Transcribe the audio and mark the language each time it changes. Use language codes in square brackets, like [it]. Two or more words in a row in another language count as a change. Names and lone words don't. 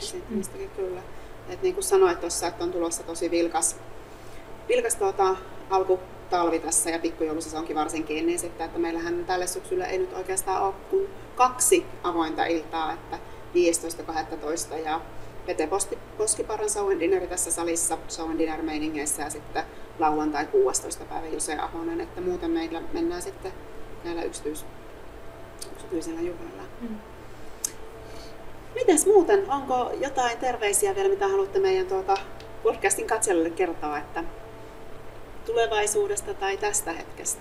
[fi] Esiintymistäkin kyllä. Et niin kuin sanoit tuossa, että on tulossa tosi vilkas alkutalvi tässä ja pikkujoulusesonkin varsinkin, niin sitten, että meillähän tälle syksyllä ei nyt oikeastaan ole kuin 2 avointa iltaa, että 15.12. ja Pete Poskiparran [en] show and dinneri [fi] tässä salissa, [en] show and dinner [fi] -meiningeissä ja sitten lauantai 16. päivä Jose Ahonen, että muuten meillä mennään sitten näillä yksityisellä juhlalla. Mites muuten, onko jotain terveisiä vielä, mitä haluatte meidän podcastin katselijoille kertoa, että tulevaisuudesta tai tästä hetkestä?